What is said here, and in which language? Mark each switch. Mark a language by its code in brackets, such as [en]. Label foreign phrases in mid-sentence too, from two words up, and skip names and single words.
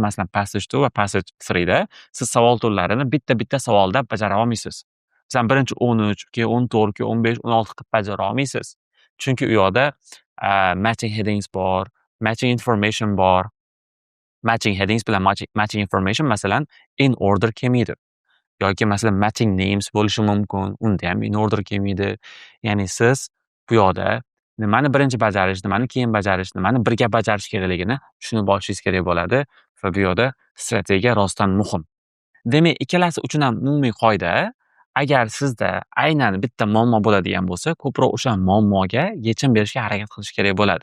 [uz] Masalan, passage 2 va passage 3 da siz savol turlarini bitta savolda bajara olmaysiz. Masalan, birinchi 13, keyin 14, keyin 15, 16 qilib bajara olmaysiz. Chunki u yoqda [en] matching headings [uz] bor, [en] matching information [uz] bor. [en] Matching headings [uz] bilan [en] matching information [uz] masalan [en] in order [uz] kelmaydi. Yoki masalan [en] matching names [uz] bo'lishi mumkin, unda ham [en] in order [uz] kelmaydi. Ya'ni siz bu yoqda nimani birinchi bajarish, nimani keyin bajarish, nimani birga bajarish kerakligini tushunib olishingiz kerak bo'ladi va bu yoqda strategiya rostdan muhim. Demak, ikkalasi uchun ham umumiy qoida, agar sizda aynan bitta muammo bo'ladigan bo'lsa, ko'proq o'sha muammoga yechim berishga harakat qilish kerak bo'ladi.